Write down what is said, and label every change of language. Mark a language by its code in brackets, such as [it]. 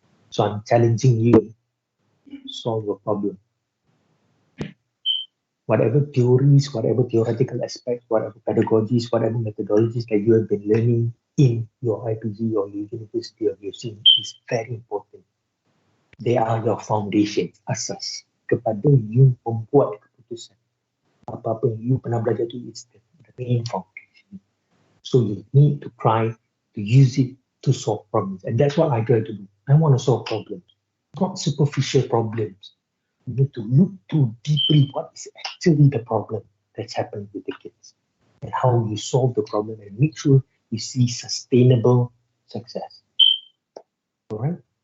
[en] So I'm challenging you to solve a problem. Whatever theories, whatever theoretical aspects, whatever pedagogies, whatever methodologies that you have been learning in your IPG or your university or your scene is very important. They are your foundation, asas. [ms] Kepada you membuat keputusan. Apa-apa yang you pernah belajar tu [en] is the main foundation. So you need to try to use it to solve problems. And that's what I try to do. I want to solve problems, not superficial problems. You need to look too deeply what is actually the problem that's happening with the kids and how you solve the problem and make sure you see sustainable success. All right.